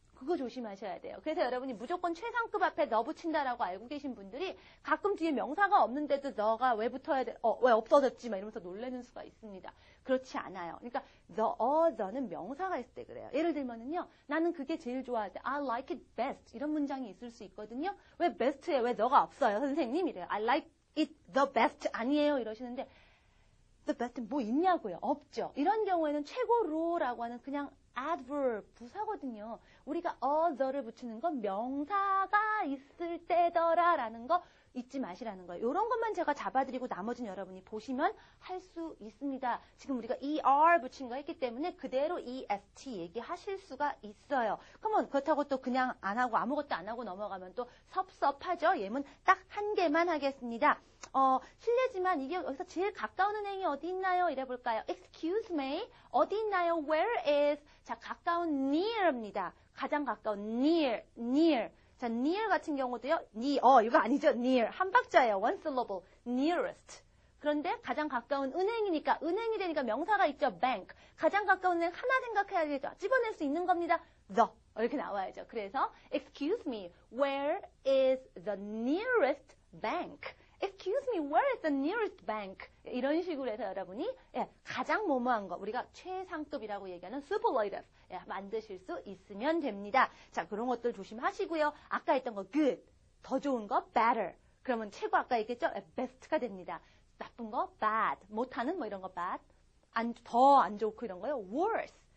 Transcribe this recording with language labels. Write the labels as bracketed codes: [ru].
[ko] 그거 조심하셔야 돼요. 그래서 여러분이 무조건 최상급 앞에 너 붙인다라고 알고 계신 분들이 가끔 뒤에 명사가 없는데도 너가 왜 붙어야 돼? 왜 없어졌지? 막 이러면서 놀라는 수가 있습니다. 그렇지 않아요. 그러니까 the는 명사가 있을 때 그래요. 예를 들면은요, 나는 그게 제일 좋아할 때 [en] I like it best [ko] 이런 문장이 있을 수 있거든요. 왜 best에 왜 너가 없어요, 선생님? 이래요. [en] I like it the best [ko] 아니에요 이러시는데 [en] the best [ko] 뭐 있냐고요? 없죠. 이런 경우에는 최고로라고 하는 그냥 adverb 부사거든요. 우리가 the를 붙이는 건 명사가 있을 때더라라는 거 잊지 마시라는 거예요. 이런 것만 제가 잡아드리고 나머지는 여러분이 보시면 할 수 있습니다. 지금 우리가 er 붙인 거 했기 때문에 그대로 est 얘기하실 수가 있어요. 그러면 그렇다고 또 그냥 안 하고 아무것도 안 하고 넘어가면 또 섭섭하죠. 예문 딱 한 개만 하겠습니다. 실례지만 이게 여기서 제일 가까운 은행이 어디 있나요? 이래 볼까요? [en] Excuse me. [ko] 어디 있나요? [en] Where is? [ko] 자, 가까운 near입니다. 가장 가까운 near. 자, near 같은 경우도요. 이거 아니죠. near. 한 박자예요. [en] one syllable. [ko] nearest. 그런데 가장 가까운 은행이니까 은행이 되니까 명사가 있죠. [en] bank. [ko] 가장 가까운 은행 하나 생각해야겠죠. 집어낼 수 있는 겁니다. the. 이렇게 나와야죠. 그래서 [en] excuse me. Where is the nearest bank? Excuse me, where is the nearest bank? [ko] 이런 식으로 해서 여러분이 가장 뭐뭐한 거, 우리가 최상급이라고 얘기하는 superlative 만드실 수 있으면 됩니다. 자, 그런 것들 조심하시고요. 아까 했던 거 good, 더 좋은 거 better. 그러면 최고 아까 얘기했죠? best가 됩니다. 나쁜 거 bad, 못하는 뭐 이런 거 bad, 더 안 좋고 이런 거요 worse.